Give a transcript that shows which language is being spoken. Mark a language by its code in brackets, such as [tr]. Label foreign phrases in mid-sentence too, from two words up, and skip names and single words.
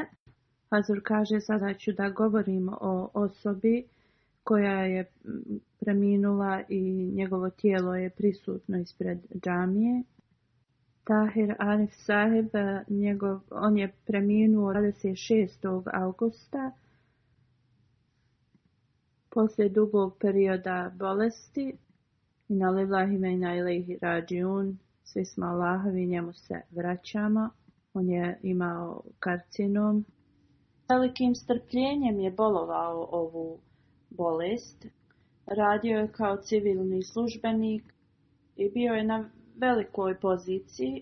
[bs] Hazur kaže, sada ću da govorim o osobi koja je preminula i njegovo tijelo je prisutno ispred džamije. Tahir Arif Sahib, on je preminuo 26. augusta poslije dugog perioda bolesti. [ar] إنا لله وإنا إليه راجعون. [bs] Svi smo Allahovi, njemu se vraćamo. On je imao karcinom. Velikim strpljenjem je bolovao ovu bolest. Radio je kao civilni službenik i bio je na velikoj poziciji.